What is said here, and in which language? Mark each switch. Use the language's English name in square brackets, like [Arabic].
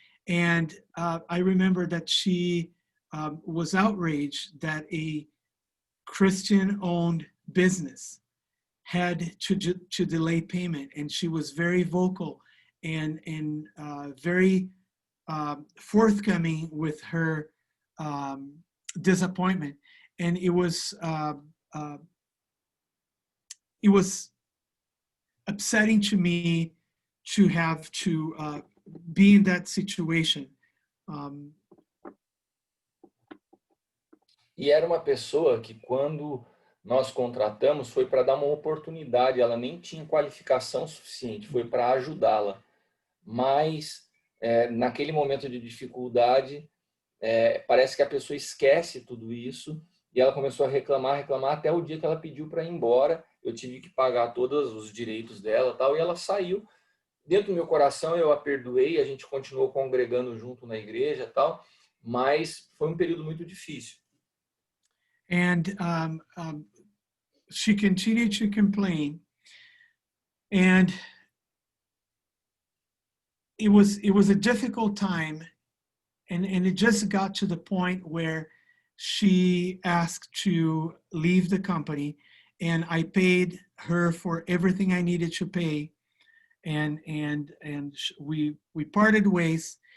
[English] And I remember that she was outraged that a Christian-owned business had to delay payment, and she was very vocal and very forthcoming with her disappointment. And it was upsetting to me to have to be in that situation. [Portuguese] E era uma pessoa que, quando nós contratamos, foi para dar uma oportunidade, ela nem tinha qualificação suficiente, foi para ajudá-la. Mas, naquele momento de dificuldade, parece que a pessoa esquece tudo isso, e ela começou a reclamar, até o dia que ela pediu para ir embora. Eu tive que pagar todos os direitos dela, tal, e ela saiu. Dentro do meu coração eu a perdoei, a gente continuou congregando junto na igreja, tal, mas foi um período muito difícil. [English] And she continued to complain, and it was a difficult time, and it just got to the point where she asked to leave the company, and I paid her for everything I needed to pay, and we parted ways.